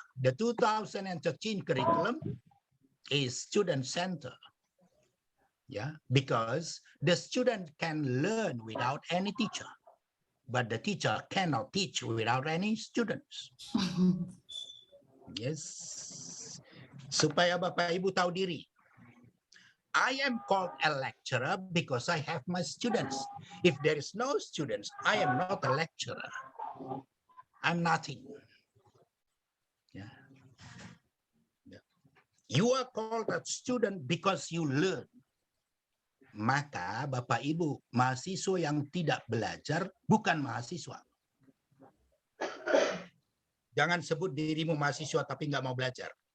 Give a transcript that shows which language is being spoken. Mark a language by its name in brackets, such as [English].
[English] The 2013 curriculum is student center. Because the student can learn without any teacher, but the teacher cannot teach without any students. Yes. [Indonesian] Supaya Bapak Ibu tahu diri. [English] I am called a lecturer because I have my students. If there is no students, I am not a lecturer. I'm nothing. You are called a student because you learn. [Indonesian] Maka Bapak Ibu, mahasiswa yang tidak belajar bukan mahasiswa. Jangan sebut dirimu mahasiswa tapi nggak mau belajar.